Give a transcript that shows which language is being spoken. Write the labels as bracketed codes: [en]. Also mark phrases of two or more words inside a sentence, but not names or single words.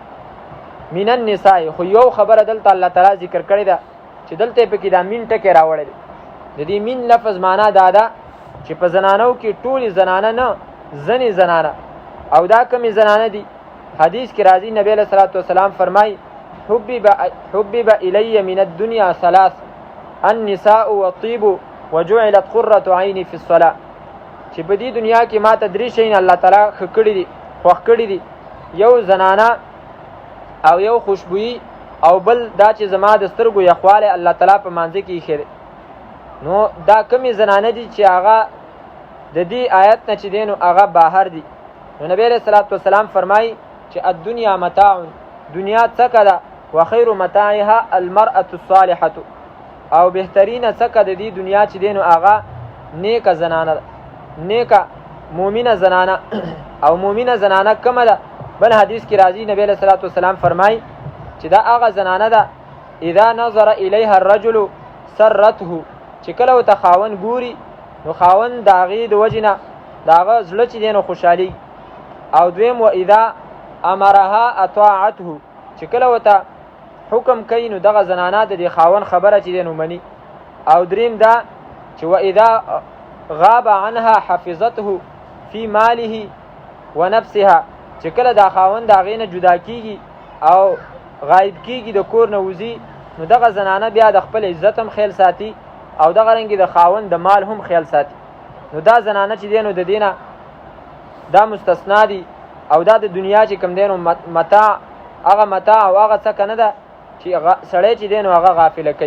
[ar] من النساء [ps] خو یو خبره دلته الله تعالی ذکر کړې ده چې دلته پکې دا مین ټکی راوړی دی. د دې مین لفظ معنا دا ده چې په زنانو کې ټولې زنانه نه، ځنې زنانه. او دا کمې زنانه دي حدیث کې راځي نبی علیہ الصلوۃ والسلام فرمای [ar] حبب الی من الدنیا ثلاث النساء والطيب وجعلت قرة عینی فی الصلاة. [ps] چې په دې دنیا کې ما ته درې شیان الله تعالی کړی دي، خوښ کړی دي. یو زنانه او یو خوشبویي او بل دا چې زما د سترګو یخوالی الله تعالی په مانځه کې ایښی دی. نو دا کمې زنانه دي چې هغه د دې آیت نه چې دی نو هغه بهر دي. نو [ar] نبی علیہ الصلوۃ والسلام [ps] فرمایي چې [ar] الدنیا متاع، [ps] دنیا څکه ده، [ar] وخیر متاعها المرأة الصالحة، [ps] او بهترینه څکه د دې دنیا چې دی نو هغه نیکه زنانه ده، نیکه مؤمنه زنانه. او مؤمنه زنانه کومه ده؟ بل حدیث کې راځي [ar] نبی علیہ الصلوۃ والسلام [ps] فرمایي چې دا هغه زنانه ده [ar] اذا نظر الیها الرجل سرته، [ps] چې کله ورته خاوند ګوري نو خاوند د هغې د وجې نه د هغه زړه چې دی نو خوشحالي. او دویم [ar] و اذا امرها اطاعته، [ps] چې کله ورته حکم کوي نو دغه زنانه د دې خاوند خبره چې دی نو مني. او دریم دا چې [ar] و اذا غاب عنها حفظته فی ماله و نفسها، [ps] چې کله دا خاوند د هغې نه جدا کیږي او غایب کیږي د کور نه وځي، نو دغه زنانه بیا د خپل عزت هم خیال ساتي او دغه رنګې د خاوند د مال هم خیال ساتي. نو دا زنانه چې دی نو د دې نه دا مستثنا دي. او دا د دنیا چې کوم دی نو متاع، هغه متاع او هغه څه که نه ده چې سړی چې دی نو هغه غافله کوي.